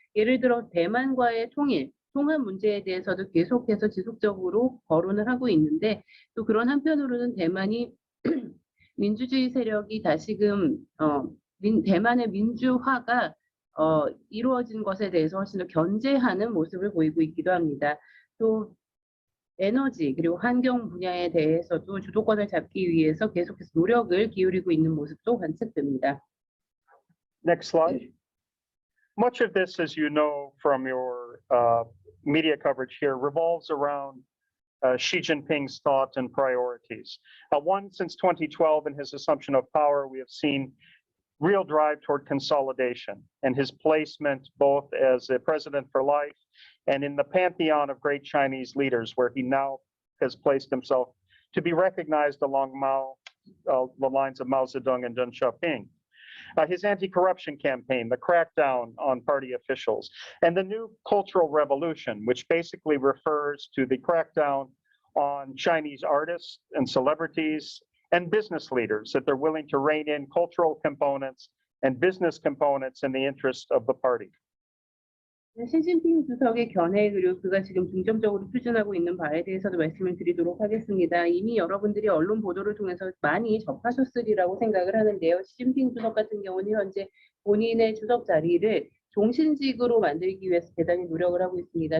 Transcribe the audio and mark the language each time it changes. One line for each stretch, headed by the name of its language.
Korean: 예를 들어 대만과의 통합 문제에 대해서도 계속해서 지속적으로 거론을 하고 있는데 또 그런 한편으로는 대만이 민주주의 세력이 다시금 대만의 민주화가 이루어진 것에 대해서 훨씬 더 견제하는 모습을 보이고 있기도 합니다. 또 에너지 그리고 환경 분야에 대해서도 주도권을 잡기 위해서 계속해서 노력을 기울이고 있는 모습도 관측됩니다.
English: Next slide. Much of this, as you know from your media coverage here, revolves around Xi Jinping's thought and priorities. One, since 2012 and his assumption of power, we have seen real drive toward consolidation and his placement both as a president for life and in the pantheon of great Chinese leaders, where he now has placed himself to be recognized along the lines of Mao Zedong and Deng Xiaoping. His anti-corruption campaign, the crackdown on party officials, and the new cultural revolution, which basically refers to the crackdown on Chinese artists and celebrities and business leaders, that they're willing to rein in cultural components and business components in the interest of the party.
Korean: 시진핑 주석의 견해 그리고 그가 지금 중점적으로 추진하고 있는 바에 대해서도 말씀을 드리도록 하겠습니다. 이미 여러분들이 언론 보도를 통해서 많이 접하셨으리라고 생각을 하는데요. 시진핑 주석 같은 경우는 현재 본인의 주석 자리를 종신직으로 만들기 위해서 대단히 노력을 하고 있습니다.